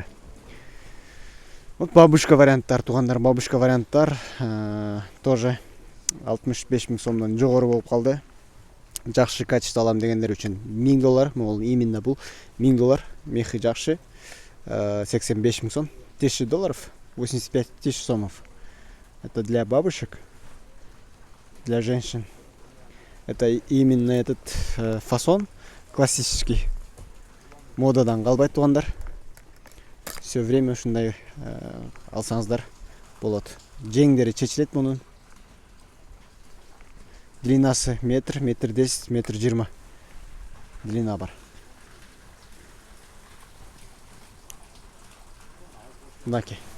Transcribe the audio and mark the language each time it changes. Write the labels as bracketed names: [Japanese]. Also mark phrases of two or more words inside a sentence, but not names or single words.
[Kyrgyz] Вот бабушка варианттар тугандар, бабушка варианттар тоже 65 000 сомдон жогору болуп калды. Жакшы качество алам дегендер үчүн $1000, могул именно бул $1000, мехи жакшы. 85 000 сом, $1000, 85 000 сомов. [Russian] Это для бабушек, для женщин. Это именно этот фасон классический. [Kyrgyz] Модадан калбайт тугандар. [Russian] Все время [Kyrgyz] ушундай алсаңыздар болот. Жеңдери чечилет мунун. Длинасы метр, метр 10, метр 20 длина бар. Мынакей.